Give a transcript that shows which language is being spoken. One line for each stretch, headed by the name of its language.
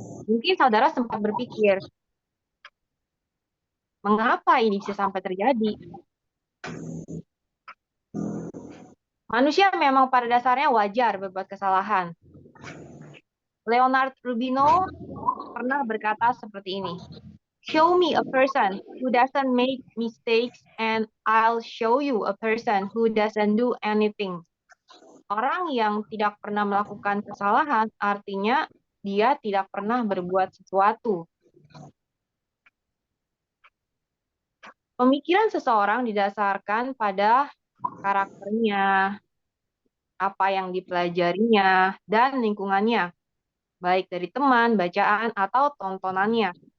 Indonesian: Mungkin saudara sempat berpikir, mengapa ini bisa sampai terjadi? Manusia memang pada dasarnya wajar berbuat kesalahan.
English: Leonard Rubino
Indonesian: pernah berkata seperti ini,
English: "Show me a person who doesn't make mistakes and I'll show you a person who doesn't do anything."
Indonesian: Orang yang tidak pernah melakukan kesalahan artinya dia tidak pernah berbuat sesuatu. Pemikiran seseorang didasarkan pada karakternya, apa yang dipelajarinya, dan lingkungannya, baik dari teman, bacaan, atau tontonannya.